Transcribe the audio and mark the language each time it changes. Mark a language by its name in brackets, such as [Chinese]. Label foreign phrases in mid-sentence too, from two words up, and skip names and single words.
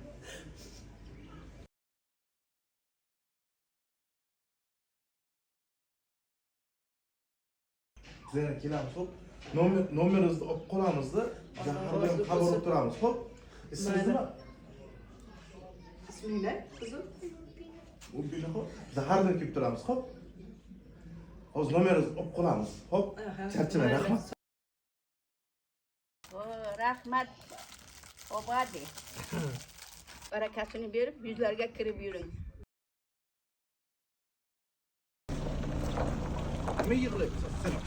[Uzbek] Sizlarga kelamiz, hop. Nomeringizni olib qolamizda, har doim xabar olib turamiz, hop. Ismingiz nima? [Turkish] İsmi ne kızım? [Uzbek] mobilni xo'p. Biz har doim kelib turamiz, xo'p. Hozir nomeringizni olib qolamiz, xo'p. Charchamang, rahmat. Rahmat. Obadi. Barakasini berib, yuzlarga kirib yuring. Nima yig'layapsiz? Selam.